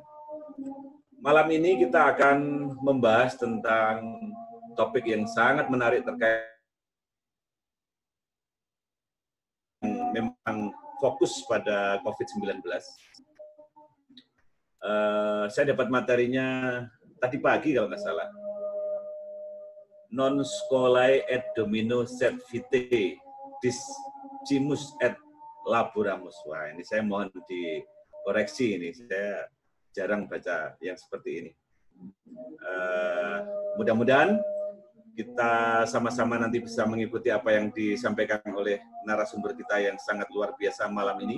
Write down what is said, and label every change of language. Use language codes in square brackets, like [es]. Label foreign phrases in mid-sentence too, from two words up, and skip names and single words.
[id] Malam ini kita akan membahas tentang topik yang sangat menarik terkait memang fokus pada COVID-19. Saya dapat materinya tadi pagi kalau nggak salah. [la] Non scholae et domino sed vitae discimus et laboramus. [id] Wah, ini saya mohon dikoreksi ini. Saya jarang baca yang seperti ini. Mudah-mudahan kita sama-sama nanti bisa mengikuti apa yang disampaikan oleh narasumber kita yang sangat luar biasa malam ini.